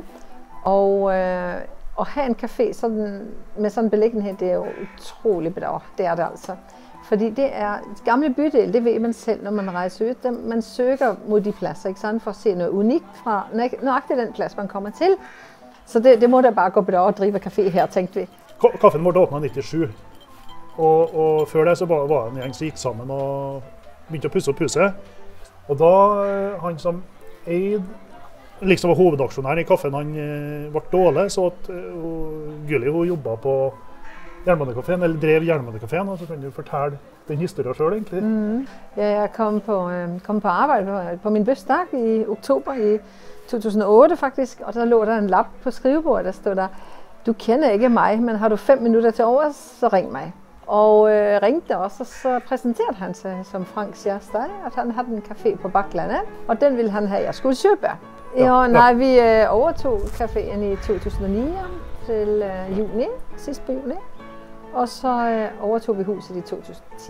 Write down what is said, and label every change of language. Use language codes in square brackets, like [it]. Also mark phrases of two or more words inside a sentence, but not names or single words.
[da] Og at have en café med sådan en beliggenhed, det er jo utrolig bedre. Det er det altså. Fordi det er gamle bydel, det ved man selv, når man rejser ud. Man søger mod de pladser, ikke sandt, for at se noget unikt fra nøjagtigt den plads, man kommer til. Så det må da bare gå bedre at drive café her, tenkte vi. [no] Kaffen vår åpnet i 97, og før det så var det en gjeng som gikk sammen og begynte å pusse opp huset. Og da han som eide, liksom var hovedaksjonæren i kaffen, han ble dårlig, så at Gulli hun jobbet på Jernbanekaféen, eller drev Jernbanekaféen, og så kan du fortelle den historien selv egentlig. [da] Ja, jeg kom på arbejde på min bursdag i oktober i 2008 faktisk, og der lå der en lap på skrivebordet, der stod der: "Du kender ikke mig, men har du 5 minutter til over, så ring mig." Og ringte også, og så præsenterede han sig som Frank Kjærstad, at han havde en café på Bakklandet, og den ville han have, jeg skulle købe. Vi overtog caféen i 2009 til juni, sidst på juni, og så overtog vi huset i 2010.